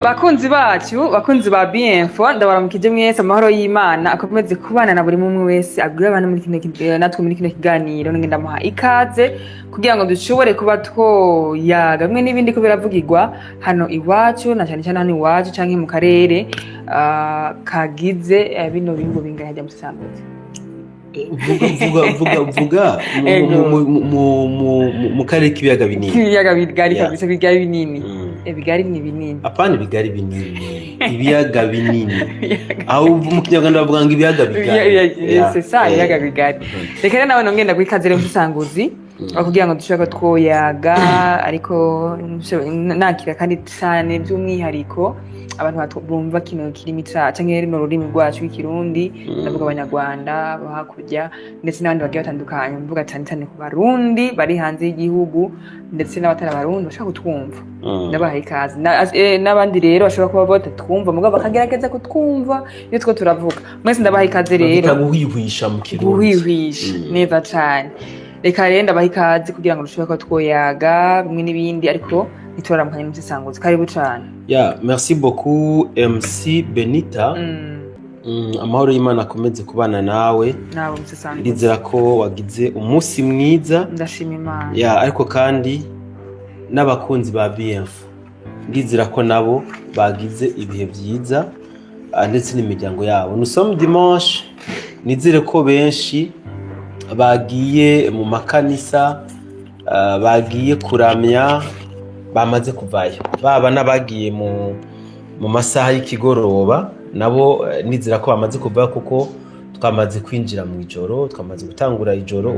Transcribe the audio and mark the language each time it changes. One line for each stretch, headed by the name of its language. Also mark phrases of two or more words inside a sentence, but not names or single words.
Rundi: Bakunzi bacu, bakunzi ba Bienfo, ndabaramukije mwese amahoro y'Imana akomeze kubana na buri mumwe wese agwira abana muri natwe muri kino kiganiro ngenda muha ikaze kugira ngo dushobore kuba twoyaga bimwe n'ibindi ko biravugirwa hano iwacu na cyane cyane hano iwacu canke mu karere kagize bino bingo bingana hajya musanzwe. vuga mu karere k'ibiyaga binini. Ibiyaga bigari kabisa, bigari binini. Ibigari ni binini. Apana ibigari binini. Ibiyaga binini. Aho mu Kinyarwanda bavuga ngo ibiyaga bigari.
French: C'est ça,
Rundi: ibiyaga bigari. Reka rero nawe ngenda kwikaze rero musanguzi. Kugira ngo dushaka twoyaga ariko nakira kandi cyane by'umwihariko abantu bumva kino kirimi canke rino rurimi rwacu w'ikirundi ndavuga abanyarwanda bahakurya ndetse n'abandi bagiye batandukanye mvuga cyane cyane ku barundi bari hanze y'igihugu ndetse n'abatari abarundi bashaka kutwumva ndabaha ikaze n'abandi rero bashobora kuba batatwumva mugabo bakagerageza kutwumva iyo two turavuga mwese ndabaha ikaze rero guhwihwisha mu kirundi guhwihwisha neza cyane. Reka rero ndabaha ikaze kugira ngo dushobore ko twoyaga bimwe n'ibindi ariko nituraramukanye musanguzi karibu cyane.
French: Merci beaucoup MC Benita.
Rundi: Amahoro y'Imana akomeze kubana nawe. Nawe musanguzi. Ndizera ko wagize umunsi mwiza. Ndashima Imana. Ariko kandi n'abakunzi ba Bienfo ndizera ko nabo bagize ibihe byiza ndetse n'imiryango yabo.
French: Nous sommes dimanche.
Rundi: Nizere ko benshi bagiye mu makanisa bagiye kuramya bamaze kuvayo, baba n'abagiye mu masaha y'ikigoroba nabo nizera ko bamaze kuvayo kuko twamaze kwinjira mu ijoro, twamaze gutangura ijoro.